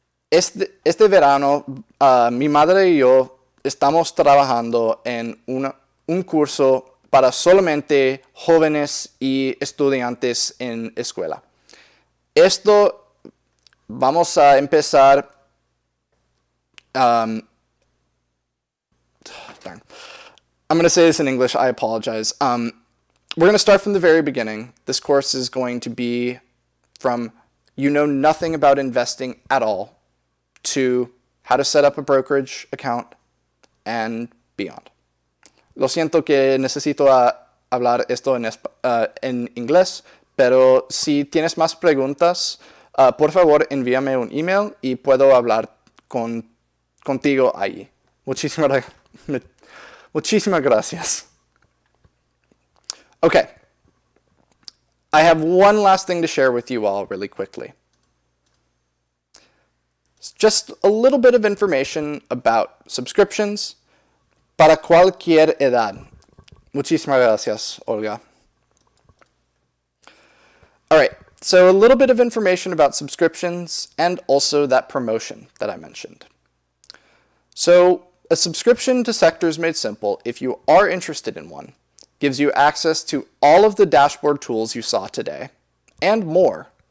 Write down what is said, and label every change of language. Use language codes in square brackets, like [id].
[es] Este verano, mi madre y yo estamos trabajando en un curso para solamente jóvenes y estudiantes en escuela. Esto vamos a empezar. [en] I'm going to say this in English. I apologize. We're going to start from the very beginning. This course is going to be from you know nothing about investing at all to how to set up a brokerage account and beyond. [es] Lo siento que necesito hablar esto en inglés, pero si tienes más preguntas, por favor envíame un email y puedo hablar contigo ahí. Muchísimas gracias. Okay. [en] I have one last thing to share with you all really quickly. It's just a little bit of information about subscriptions [es] para cualquier edad. Muchísimas gracias, Olga. [en] All right, so a little bit of information about subscriptions and also that promotion that I mentioned. So a subscription to Sectors Made Simple, if you are interested in one, gives you access to all of the dashboard tools you saw today and more.